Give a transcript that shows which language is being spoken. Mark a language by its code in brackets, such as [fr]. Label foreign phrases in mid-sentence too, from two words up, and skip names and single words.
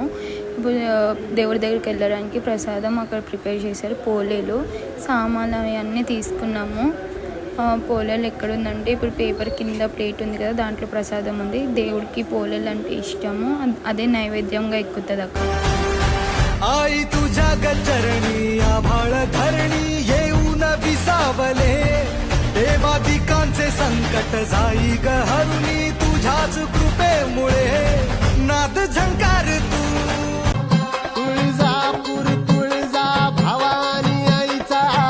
[te] ఇప్పుడు దేవుడి దగ్గరికి వెళ్ళడానికి ప్రసాదం అక్కడ ప్రిపేర్ చేశారు. పోలేలు సామాన్లు అవన్నీ తీసుకున్నాము. పోలేలు ఎక్కడుందంటే ఇప్పుడు పేపర్ కింద ప్లేట్ ఉంది కదా, దాంట్లో ప్రసాదం ఉంది. దేవుడికి పోలేలు అంటే ఇష్టము, అదే నైవేద్యంగా ఎక్కుతుంది అక్కడ. [mr] आई तुझ्या गचरणी आभाळ धरणी येऊन विसावले देवादिकांचे संकट जाई ग हरुणी तुझ्याच कृपेमुळे नाद झंकार तू तुळजापूर तुळजा भवानी आईचा